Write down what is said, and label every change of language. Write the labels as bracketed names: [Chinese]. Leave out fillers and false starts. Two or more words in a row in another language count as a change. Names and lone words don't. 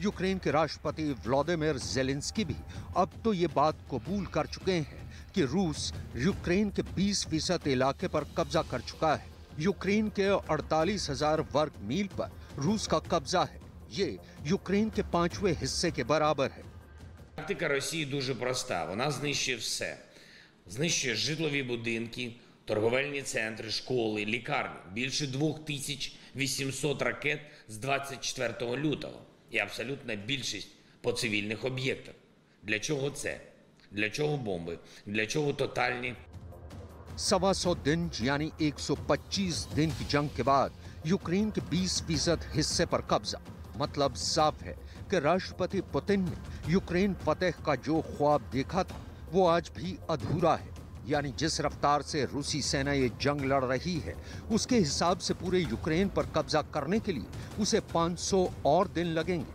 [Hindi] यूक्रेन के राष्ट्रपति व्लादिमीर ज़ेलेंस्की भी अब तो ये बात कबूल कर चुके हैं कि रूस यूक्रेन के 20% इलाके पर कब्जा कर चुका है। यूक्रेन के 48,000 वर्ग मील पर रूस का कब्जा है। ये यूक्रेन के 5वें हिस्से के बराबर है। [Ukrainian] Тактика Росії дуже проста. Вона знищує все. Знищує житлові будинки, торговельні центри, школи, лікарні. Більше 2800 ракет з 24 лютого. І абсолютна більшість по цивільних об'єктах. Для чого це? Для чого бомби? Для чого тотальні? [Hindi] 125 दिन यानी 125 दिन की जंग के बाद यूक्रेन के 20% हिस्से पर कब्जा। मतलब साफ है कि राष्ट्रपति पुतिन ने यूक्रेन फतेह का जो ख्वाब देखा था वो आज भी अधूरा है। यानी जिस रफ्तार से रूसी सेना ये जंग लड़ रही है उसके हिसाब से पूरे यूक्रेन पर कब्जा करने के लिए उसे 500 और दिन लगेंगे।